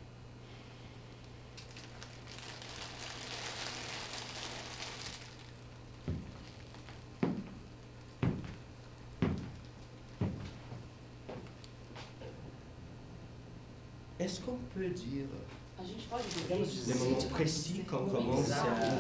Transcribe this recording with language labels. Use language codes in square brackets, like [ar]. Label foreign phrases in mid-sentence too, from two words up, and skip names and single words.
[fr] Est-ce qu'on peut dire [pt] A gente pode dizer [fr] des moments précis qu'on commence à...